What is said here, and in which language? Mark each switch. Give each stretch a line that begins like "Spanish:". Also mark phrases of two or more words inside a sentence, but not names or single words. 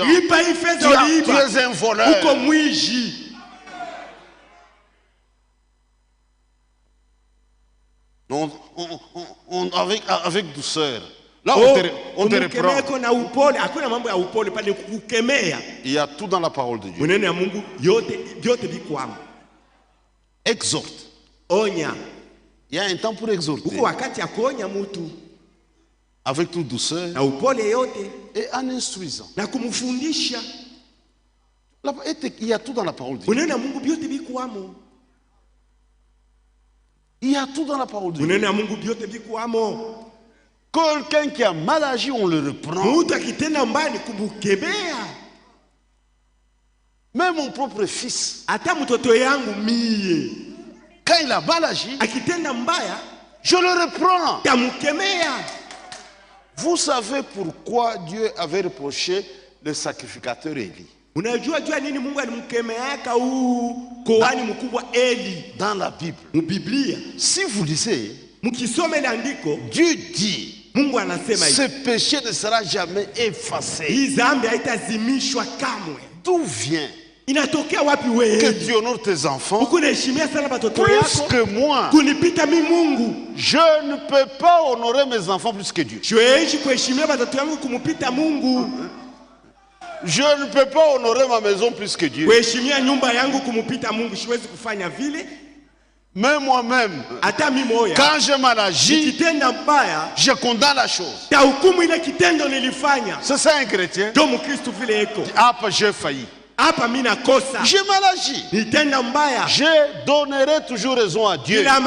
French: Tu es un voleur. Non, avec douceur. Là, on te reprend. Il y a tout dans la parole de Dieu. Exhorte.
Swahili: Onya.
French: Il y a un temps pour exhorter.
Swahili: Kuko wakati ya kuonya mtu.
French: Avec toute douceur.
Swahili: Na upole yote.
French: Et en instruisant.
Swahili: Na kumfundisha.
French: Il y a tout dans la parole de Dieu.
Swahili: Unena Mungu biote bikuamo.
French: Il y a tout dans la parole de Dieu.
Swahili: Unena Mungu biote bikuamo.
French: Quelqu'un qui a mal agi, on le reprend.
Swahili: Mtu akitenda mbaya ni kumkemea.
French: Même mon propre fils.
Swahili: Ata mtoto yangu mie.
French: Quand il a mal agi,
Swahili: akitenda mbaya,
French: je le reprends.
Swahili: Tamukemea.
French: Vous savez pourquoi Dieu avait reproché le sacrificateur Élie?
Swahili: Unajua nini Mungu alimkemeaka kuhani mkubwa Eli?
French: Dans la Bible.
Swahili: Mu Biblia.
French: Si vous lisez,
Swahili: mukisome andiko,
French: Dieu dit,
Swahili: Mungu anasema hivi,
French: ce péché ne sera jamais effacé.
Swahili: Hii dhambi haitazimishwa kamwe.
French: D'où vient
Swahili: inatokea wapi wewe?
French: Que tu honores tes enfants
Swahili: ukunaheshimia sana watoto
French: plus
Swahili: yako
French: que moi.
Swahili: kunipita mimi Mungu.
French: Je ne peux pas honorer mes enfants plus que Dieu.
Swahili: Siwezi kuheshimia watoto yangu kumupita Mungu.
French: Je ne peux pas honorer ma maison plus que Dieu.
Swahili: Kuheshimia nyumba yangu kumupita Mungu, siwezi kufanya vile.
French: Mais moi-même, quand je mal agi, je condamne la chose. C'est ça un chrétien. Ah, j'ai failli. J'ai mal agi. Je donnerai toujours raison à Dieu.